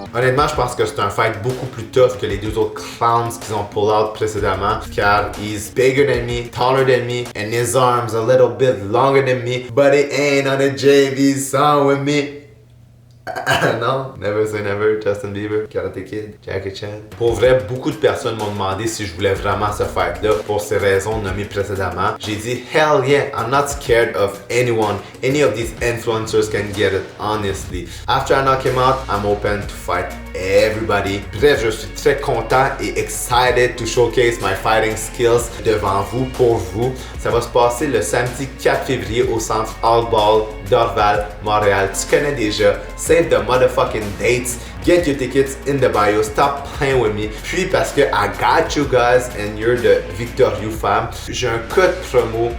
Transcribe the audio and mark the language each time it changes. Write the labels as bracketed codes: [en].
[fr] Honnêtement, je pense que c'est un fight beaucoup plus tough que les deux autres clowns qu'ils ont pull out précédemment, car [en] he's bigger than me, taller than me, and his arms a little bit longer than me, but he ain't on a JV song with me. Non, never say never, Justin Bieber, Karate Kid, Jackie Chan. [fr] Pour vrai, beaucoup de personnes m'ont demandé si je voulais vraiment ce fight-là pour ces raisons nommées précédemment. J'ai dit, [en] hell yeah, I'm not scared of anyone. Any of these influencers can get it, honestly. After I knock him out, I'm open to fight everybody. [fr] Bref, je suis très content et [en] excited to showcase my fighting skills [fr] devant vous, pour vous. Ça va se passer le samedi 4 février au centre All Ball d'Orval, Montréal. Tu connais déjà. [en] Save the motherfucking dates. Get your tickets in the bio. Stop playing with me. [fr] Puis parce que [en] I got you guys and you're the Victorieux fam, [fr] j'ai un code promo.